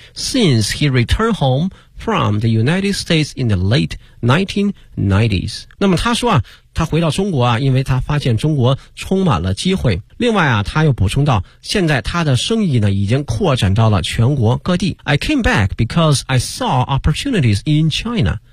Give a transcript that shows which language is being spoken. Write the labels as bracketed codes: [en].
[en] Since he returned home from the United States in the late 1990s， [zh] 那么他说啊。他回到中国啊，因为他发现中国充满了机会。另外啊，他又补充到，现在他的生意呢已经扩展到了全国各地。 [en] I came back because I saw opportunities in China.